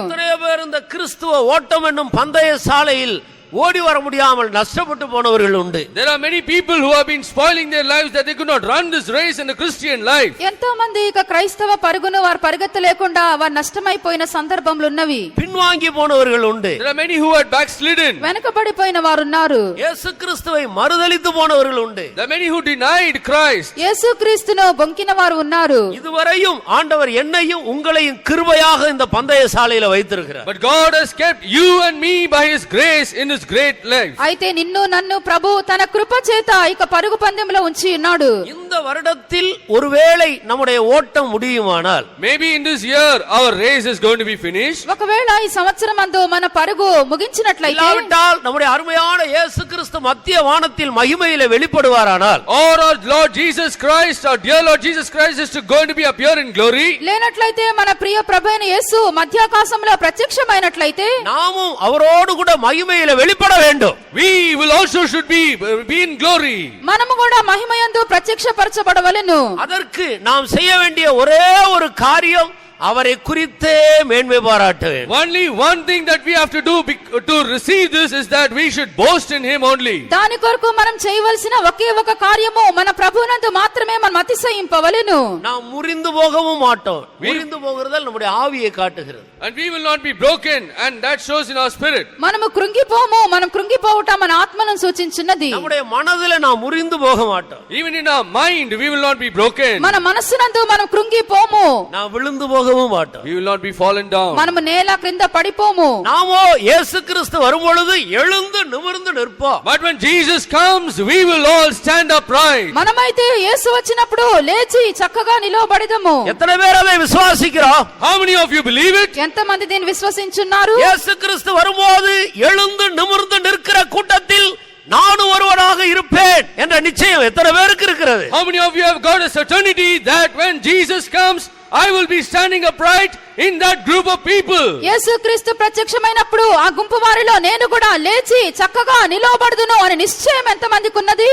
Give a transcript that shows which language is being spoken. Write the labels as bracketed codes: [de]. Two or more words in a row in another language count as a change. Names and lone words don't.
[ta] எத்தனையோ பேர் இந்த கிறிஸ்துவ ஓட்டம் என்னும் பந்தய சாலையில் ஓடி வர முடியாமல் நஷ்டப்பட்டு போனவர்கள் உண்டு. [en] There are many people who have been spoiling their lives that they could not run this race in the Christian life. [te] ఎంతో మంది ఇక క్రైస్తవ పరుగును వారు పరిగెత్తలేకుండా వారు నష్టమైపోయిన సందర్భములు ఉన్నవి. [ta] பின்வாங்கி போனவர்கள் உண்டு. [en] There are many who had backslidden. [te] వెనకబడిపోయిన వారు ఉన్నారు. [ta] இயேசு கிறிஸ்துவை மறுதலித்து போனவர்கள் உண்டு. [en] There are many who denied Christ. [te] యేసుక్రీస్తును బొంకిన వారు ఉన్నారు. [ta] இதுவரையும் ஆண்டவர் என்னையும் உங்களையும் கிருபையாக இந்த பந்தய சாலையில வைத்திருக்கிறார். [en] But God has kept you and me by His grace in His great life. [te] అయితే నిన్ను నన్ను ప్రభు తన కృప చేత ఇక పరుగు పందెంలో ఉంచి ఉన్నాడు. [ta] இந்த வருடத்தில் ஒருவேளை நம்முடைய ஓட்டம் முடியுமானால், [en] Maybe in this year our race is going to be finished. [te] ఒకవేళ ఈ సంవత్సరమందు మన పరుగు ముగించినట్లయితే, [ta] இல்லாவிட்டால் நம்முடைய அருமையான இயேசு கிறிஸ்து மத்திய வானத்தில் மகிமையிலே வெளிப்படுவாரானால், [en] Or our Lord Jesus Christ, our dear Lord Jesus Christ is going to be appear in glory. [te] లేనట్లయితే మన ప్రియ ప్రభువైన యేసు మధ్యాకాశంలో ప్రత్యక్షమైనట్లయితే [ta] நாமும் அவரோடு கூட மகிமையிலே வெளிப்பட வேண்டும். [en] We will also should be in glory. [te] మనము కూడా మహిమయందు ప్రత్యక్షపరచబడవలెను. [ta] அதற்கு நாம் செய்ய வேண்டிய ஒரே ஒரு காரியம் அவரை குறித்தே மேன்மை பாராட்ட வேண்டும். [en] Only one thing that we have to do to receive this is that we should boast in Him only. [te] దాని కొరకు మనం చేయవలసిన ఒకే ఒక కార్యము మన ప్రభువునందు మాత్రమే మనం అతిశయింపవలెను. [ta] நாம் முறிந்து போகவும் மாட்டோம். முறிந்து போகிறதால் நம்முடைய ஆவியை காட்டுகிறது. [en] And we will not be broken, and that shows in our spirit. [te] మనము కృంగిపోము. మనం కృంగిపోవుట మన ఆత్మను సూచించున్నది. [ta] நம்முடைய மனதில நாம் முறிந்து போக மாட்டோம். [en] Even in our mind we will not be broken. [te] మన మనస్సునందు మనం కృంగిపోము. [ta] நாம் விழுந்து போகவும் மாட்டோம். [en] We will not be fallen down. [te] మనము నేల క్రింద పడిపోము. [ta] நாமோ இயேசு கிறிஸ்து வரும்பொழுது எழுந்து நிமிர்ந்து நிற்போம். [en] But when Jesus comes, we will all stand upright. [te] మనమైతే యేసు వచ్చినప్పుడు లేచి చక్కగా నిలవబడెదము. [ta] எத்தனை பேர் அதை விசுவாசிக்கிறோம்? [en] How many of you believe it? [te] ఎంతమంది దీన్ని విశ్వసించున్నారు? [ta] இயேசு கிறிஸ்து வரும்போது எழுந்து நிமிர்ந்து நிற்கிற கூட்டத்தில் நானும் ஒருவனாக இருப்பேன் என்ற நிச்சயம் எத்தனை பேருக்கு இருக்கிறது? [en] How many of you have got a certainty that when Jesus comes, I will be standing upright in that group of people? [te] యేసుక్రీస్తు ప్రత్యక్షమైనప్పుడు ఆ గుంపు వారిలో నేను కూడా లేచి చక్కగా నిలవబడదును అనే నిశ్చయం ఎంతమందికి ఉన్నది?